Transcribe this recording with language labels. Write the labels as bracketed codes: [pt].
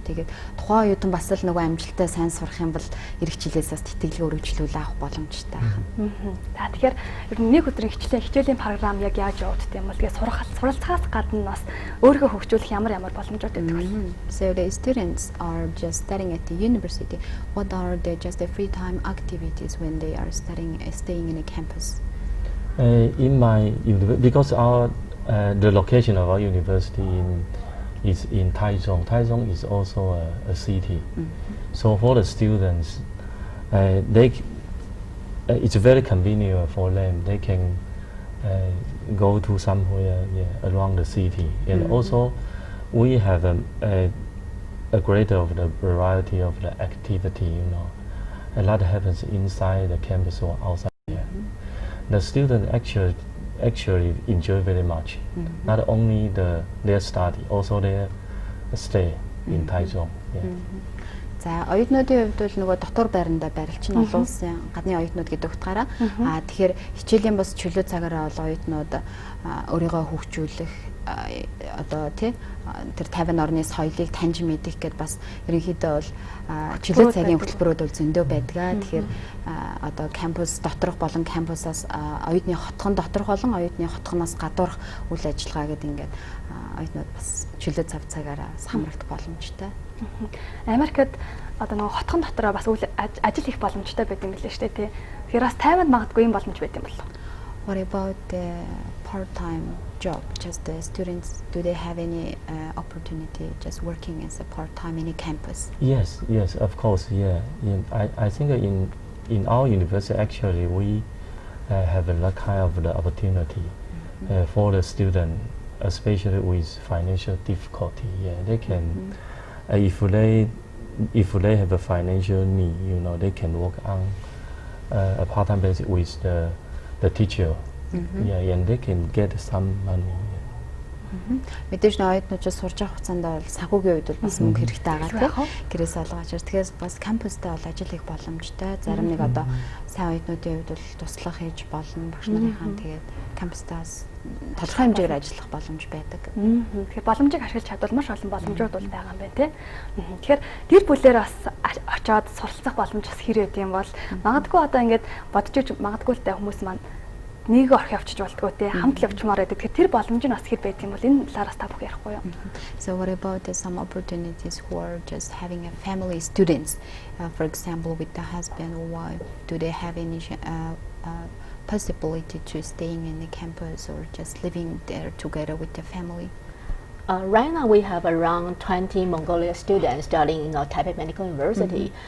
[mn] Тэгээд тухайн оюутан бас л нөгөө амжилттай сайн сурах юм бол эх жилээс бас тэтгэлгээ өргөжлүүлээ авах боломжтой байна. За тэгэхээр ер нь нэг өдрийн хичээлийн програм яг яаж явагддаг юм бол тэгээд суралцахаас гадна бас өөрийгөө хөгжүүлэх ямар боломжууд байдаг вэ? [en] So the students are just studying at the university. What are the just the free time activities when they are staying in a campus? In my because the location of our university is in Taichung. Taichung is also a city. So for the students, it's very convenient for them. They can go to somewhere around the city, and also we have a greater of the variety of the activity. You know, a lot happens inside the campus or outside. The students actually enjoy very much. Not only their study, also their stay in Taichung. [mn] За оюутнуудын хувьд бол нөгөө дотор байранда байрлалч нь олон улсын гадны оюутнууд гэдэг утгаараа тэгэхээр хичээлийн бас чөлөө цагаараа бол оюутнууд өөрийгөө хөгжүүлэх одоо тэр 50 орны соёлыг таньж мэдэх гэдээ бас ерөнхийдөө бол чөлөө цагийн хөтөлбөрүүд бол зөндөө байдгаа. Тэгэхээр одоо кампус доторх болон кампусаас оюутны хотхон доторх болон оюутны хотхоноос гадуурх үйл ажиллагаа гэдэг ингээд оюутнууд бас чөлөө цагаараа хамрагдах боломжтой. Америкт одоо нөгөө хотхон дотороо бас ажил хийх боломжтой байдаг юм билээ шүү дээ тий. Тэгэхээр бас тайванд магадгүй юм боломж байт юм болов. [en] What about the part-time job? Just the students, do they have any opportunity just working as a part-time in a campus? Yes, of course, yeah. I think in our university actually we have that kind of the opportunity for the student, especially with financial difficulty. Yeah, they can. If they have a financial need, you know, they can work on a part-time basis with the teacher, and they can get some money. [mn] Мэдээж оюутнууд сурж авах хугацаанд бол санхүүгийн үед бол бас мөнгө хэрэгтэй байгаа тийм. Гэрээс олгож ир. Тэгэхээр бас кампустай бол ажил хийх боломжтой. Зарим нэг одоо сайн оюутнуудын хувьд бол туслах хийж болно. Багш нарынхаа тэгээд кампустаас тодорхой хэмжээгээр ажиллах боломж байдаг. Тэгэхээр боломжийг ашиглаж чадвал маш олон боломжууд бол байгаа юм байна тийм. Тэгэхээр гэр бүлээр бас очиод суралцах боломж бас хэрэг юм бол магадгүй одоо ингээд бодож иж магадгүй л та хүмүүс маань нэг орх явчих болтгоо те хамт л явчмаар байдаг. Тэгэхээр тэр боломж нь бас хэр байт юм бол энэ талаараас та бүх ярихгүй юу? [en] So what about some opportunities who are just having a family students, for example with the husband or wife, do they have any possibility to staying in the campus or just living there together with the family? Right now we have around 20 Mongolia students studying in Taipei Medical University.